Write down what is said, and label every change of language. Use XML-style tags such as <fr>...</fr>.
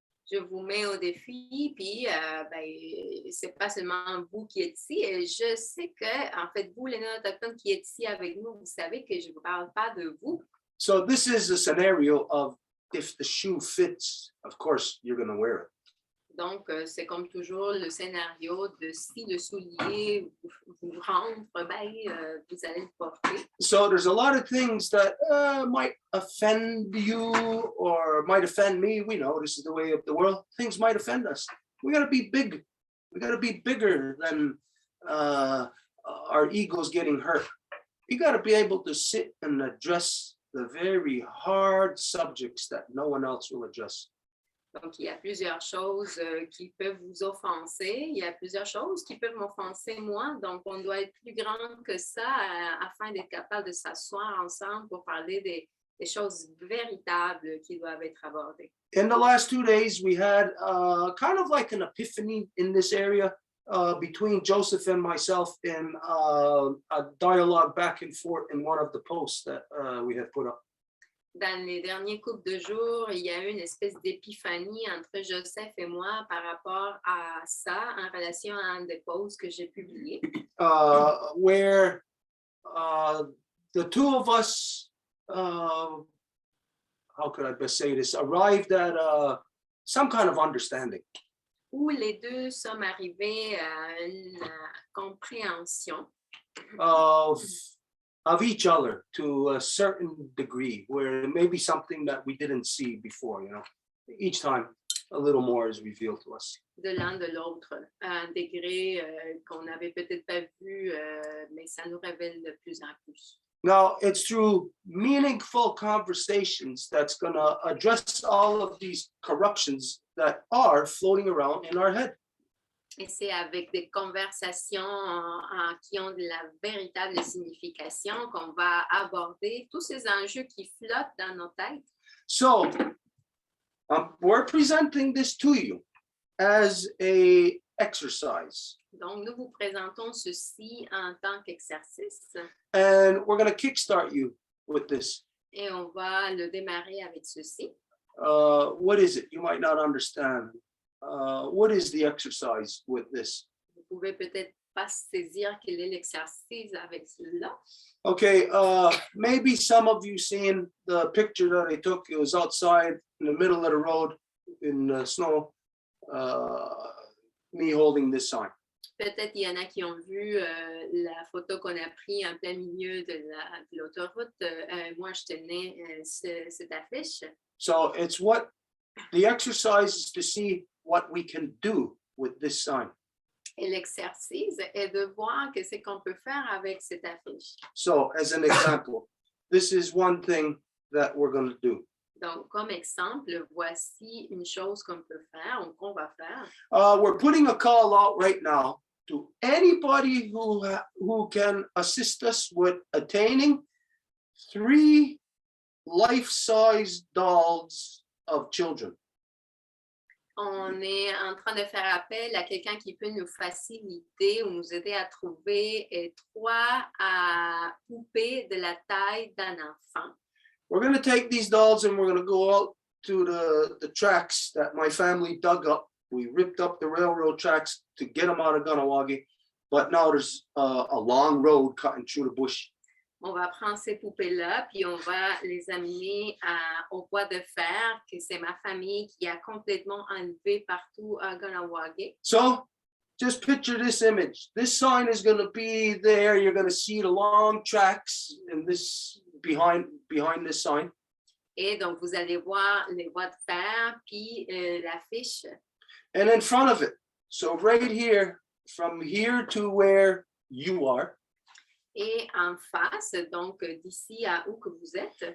<fr>Je vous mets au défi, puis c'est pas seulement vous qui êtes ici. Et je sais que, en fait, vous, les non-autochtones qui êtes ici avec nous, vous savez que je ne parle pas de vous.</fr> <en>So this is a scenario of if the shoe fits, of course, you're going to wear it.</en> <fr>Donc, c'est comme toujours le scénario de si le soulier vous rentre, vous allez le porter.</fr> <en>So there's a lot of things that might offend you or might offend me. We know this is the way of the world. Things might offend us. We got to be big. We got to be bigger than our egos getting hurt. You got to be able to sit and address the very hard subjects that no one else will address.</en> <fr>Donc, il y a plusieurs choses qui peuvent vous offenser. Il y a plusieurs choses qui peuvent m'offenser moi. Donc, on doit être plus grand que ça afin d'être capable de s'asseoir ensemble pour parler des choses véritables qui doivent être abordées.</fr> <en>In the last 2 days, we had kind of like an epiphany in this area between Joseph and myself in a dialogue back and forth in one of the posts that we had put up.</en> <fr>Dans les derniers couples de jours, il y a eu une espèce d'épiphanie entre Joseph et moi par rapport à ça en relation à un des posts que j'ai publié.</fr> <en>Where the two of us, how could I best say this, arrived at some kind of understanding.</en> <fr>Où les deux sommes arrivés à une compréhension</fr> <en>of each other to a certain degree, where it may be something that we didn't see before, you know. Each time a little more is revealed to us.</en> <fr>de l'un de l'autre à un degré qu'on n'avait peut-être pas vu, mais ça nous révèle de plus en plus.</fr> <en>Now, it's through meaningful conversations that's going to address all of these corruptions that are floating around in our head.</en> <fr>Et c'est avec des conversations qui ont de la véritable signification qu'on va aborder tous ces enjeux qui flottent dans nos têtes.</fr> <en>So, we're presenting this to you as an exercise.</en> <fr>Donc, nous vous présentons ceci en tant qu'exercice</fr> <en>And we're going to kickstart you with this.</en> <fr>et on va le démarrer avec ceci.</fr> <en>What is it? You might not understand. What is the exercise with this?</en> <fr>Vous pouvez peut-être pas saisir quel est l'exercice avec cela.</fr> <en>Okay, maybe some of you seen the picture that I took. It was outside in the middle of the road in the snow, me holding this sign.</en> <fr>Peut-être il y en a qui ont vu la photo qu'on a prise en plein milieu de l'autoroute. Moi, je tenais cette affiche.</fr> <en>So it's what the exercise is to see what we can do with this sign.</en> <fr>Et l'exercice est de voir qu'est-ce qu'on peut faire avec cette affiche.</fr> <en>So as an example, this is one thing that we're going to do.</en> <fr>Donc, comme exemple, voici une chose qu'on peut faire ou qu'on va faire.</fr> <en>We're putting a call out right now to anybody who can assist us with attaining 3 life-size dolls of children.</en> <fr>On est en train de faire appel à quelqu'un qui peut nous faciliter ou nous aider à trouver 3 poupées de la taille d'un enfant.</fr> <en>We're going to take these dolls and we're going to go out to the tracks that my family dug up. We ripped up the railroad tracks to get them out of Ganawagi, but now there's a long road cutting through the bush.</en> <fr>On va prendre ces poupées-là, puis on va les amener au bois de fer, que c'est ma famille qui a complètement enlevé partout à Ganawagi.</fr> <en>So just picture this image. This sign is going to be there. You're going to see the long tracks and this behind this sign.</en> <fr>Et donc, vous allez voir les bois de fer, puis l'affiche.</fr> <en>And in front of it. So right here, from here to where you are,</en> <fr>Et en face, donc d'ici à où que vous êtes,</fr>